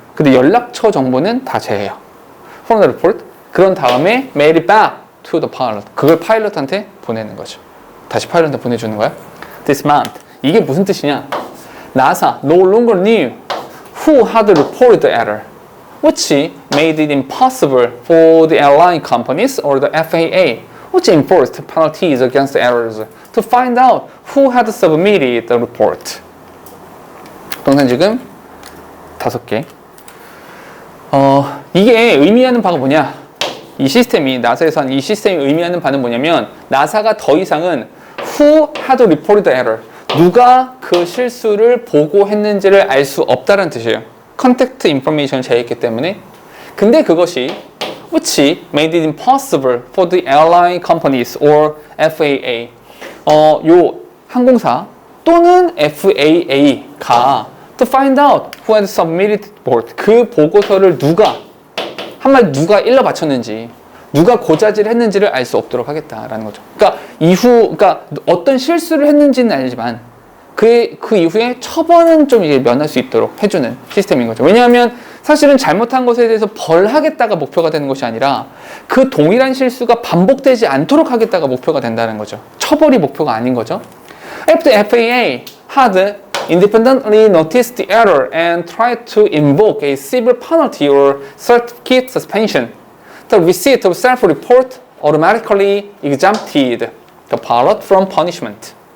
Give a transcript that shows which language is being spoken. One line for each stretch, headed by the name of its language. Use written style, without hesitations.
Korean: 근데 연락처 정보는 다 제해요.
English: From the report.
Korean: 그런 다음에
English: mail it back to the pilot.
Korean: 그걸 파일럿한테 보내는 거죠. 다시 파일럿한테 보내주는 거야.
English: This meant,
Korean: 이게 무슨 뜻이냐?
English: NASA no longer knew who had reported the error, which made it impossible for the airline companies or the FAA, which enforced penalties against errors, to find out who had submitted the report.
Korean: 동사 지금 5개. 이게 의미하는 바가 뭐냐? 이 시스템이, 나사에서 한 이 시스템이 의미하는 바는 뭐냐면, 나사가 더 이상은
English: who had reported the error,
Korean: 누가 그 실수를 보고했는지를 알 수 없다는 뜻이에요. 컨택트 인포메이션을 제했기 때문에. 근데 그것이
English: which made it impossible for the airline companies or FAA,
Korean: 요 항공사 또는 FAA가
English: to find out who had submitted report,
Korean: 그 보고서를 누가 누가 일러 바쳤는지, 누가 고자질을 했는지를 알 수 없도록 하겠다라는 거죠. 그러니까 어떤 실수를 했는지는 알지만 그 이후에 처벌은 좀 이제 면할 수 있도록 해주는 시스템인 거죠. 왜냐하면 사실은 잘못한 것에 대해서 벌하겠다가 목표가 되는 것이 아니라 그 동일한 실수가 반복되지 않도록 하겠다가 목표가 된다는 거죠. 처벌이 목표가 아닌 거죠.
English: If the FAA had independently noticed the error and tried to invoke a civil penalty or certificate suspension, the receipt of self-report automatically exempted the pilot from punishment.